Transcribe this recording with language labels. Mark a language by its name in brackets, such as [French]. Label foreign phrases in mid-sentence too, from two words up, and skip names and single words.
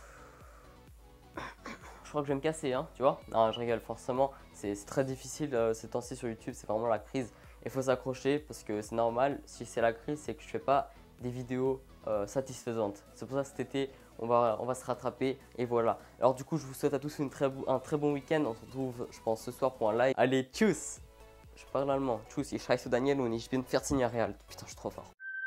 [French] Je crois que je vais me casser, hein, tu vois. Non, je rigole, forcément, c'est très difficile ces temps-ci sur YouTube, c'est vraiment la crise. Il faut s'accrocher parce que c'est normal, si c'est la crise, c'est que je fais pas des vidéos satisfaisantes. C'est pour ça que cet été, on va se rattraper et voilà. Alors du coup, je vous souhaite à tous un très bon week-end. On se retrouve, je pense, ce soir pour un live. Allez, tchuss! Je parle allemand. [German] Tchuss, ich heiße Daniel und ich bin 14 Jahre alt. [French] Putain, je suis trop fort.